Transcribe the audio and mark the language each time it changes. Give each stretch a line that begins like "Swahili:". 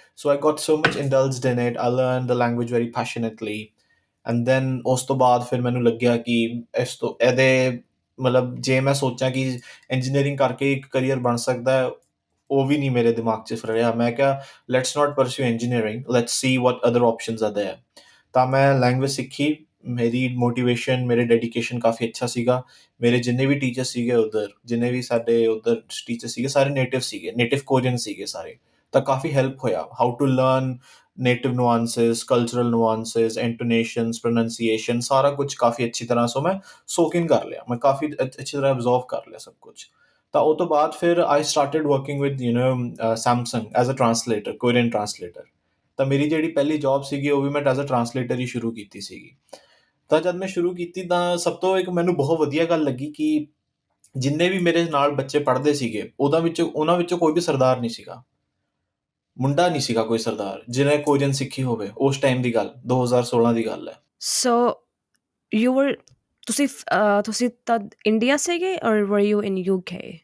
English: So I got so much indulged in it. I learned the language very passionately. And then
Punjabi: ਉਸ ਤੋਂ ਬਾਅਦ ਫਿਰ ਮੈਨੂੰ ਲੱਗਿਆ ਕਿ ਇਹਦੇ ਮਤਲਬ ਜੇ ਮੈਂ ਸੋਚਾਂ ਕਿ ਇੰਜੀਨੀਅਰਿੰਗ ਕਰਕੇ ਇੱਕ ਕਰੀਅਰ ਬਣ ਸਕਦਾ ਹੈ, ਉਹ ਵੀ ਨਹੀਂ ਮੇਰੇ ਦਿਮਾਗ 'ਚ ਫਿਰ ਰਿਹਾ। ਮੈਂ ਕਿਹਾ
English: Let's not pursue engineering, let's see what other options are there.
Punjabi: ਤਾਂ ਮੈਂ ਲੈਂਗੁਏਜ ਸਿੱਖੀ। ਮੇਰੀ ਮੋਟੀਵੇਸ਼ਨ, ਮੇਰੇ ਡੈਡੀਕੇਸ਼ਨ ਕਾਫੀ ਅੱਛਾ ਸੀਗਾ। ਮੇਰੇ ਜਿੰਨੇ ਵੀ ਟੀਚਰ ਸੀਗੇ ਉੱਧਰ, ਜਿੰਨੇ ਵੀ ਸਾਡੇ ਉੱਧਰ ਟੀਚਰ ਸੀਗੇ, ਸਾਰੇ ਨੇਟਿਵ ਕੋਰੀਅਨ ਸੀਗੇ ਸਾਰੇ। ਤਾਂ ਕਾਫੀ ਹੈਲਪ ਹੋਇਆ
English: how to learn native nuances, cultural nuances,
Punjabi: ਇੰਟੋਨੇਸ਼ਨਸ, pronunciation, ਸਾਰਾ ਕੁਝ ਕਾਫੀ ਅੱਛੀ ਤਰ੍ਹਾਂ ਸੋ ਮੈਂ ਸੋਕ ਇਨ ਕਰ ਲਿਆ। ਮੈਂ ਕਾਫੀ ਅੱਛੀ ਤਰ੍ਹਾਂ ਐਬਜ਼ੋਰਵ ਕਰ ਲਿਆ ਸਭ ਕੁਝ। ਤਾਂ ਉਹ ਤੋਂ ਬਾਅਦ ਫਿਰ
English: I started working with Samsung as a translator, Korean translator.
Punjabi: ਤਾਂ ਮੇਰੀ ਜਿਹੜੀ ਪਹਿਲੀ ਜੌਬ ਸੀਗੀ ਉਹ ਵੀ ਮੈਂ
English: as a translator
Punjabi: ਹੀ ਸ਼ੁਰੂ ਕੀਤੀ ਸੀਗੀ। ਤਾਂ ਜਦ ਮੈਂ ਸ਼ੁਰੂ ਕੀਤੀ ਤਾਂ ਸਭ ਤੋਂ ਇੱਕ ਮੈਨੂੰ ਬਹੁਤ ਵਧੀਆ ਗੱਲ ਲੱਗੀ ਕਿ ਜਿੰਨੇ ਵੀ ਮੇਰੇ ਨਾਲ ਬੱਚੇ ਪੜ੍ਹਦੇ ਸੀਗੇ ਉਹਨਾਂ ਵਿੱਚੋਂ ਕੋਈ ਵੀ ਸਰਦਾਰ ਨਹੀਂ ਸੀਗਾ। ਮੁੰਡਾ ਨਹੀਂ ਸੀਗਾ ਕੋਈ ਸਰਦਾਰ ਜਿਹਨੇ ਕੋਰੀਅਨ ਸਿੱਖੀ ਹੋਵੇ। ਉਸ ਟਾਈਮ ਦੀ ਗੱਲ 2016 ਦੀ ਗੱਲ ਹੈ।
English: So you were
Punjabi: ਤੁਸੀਂ ਤਦ ਇੰਡੀਆ ਸੀਗੇ
English: or were you in UK?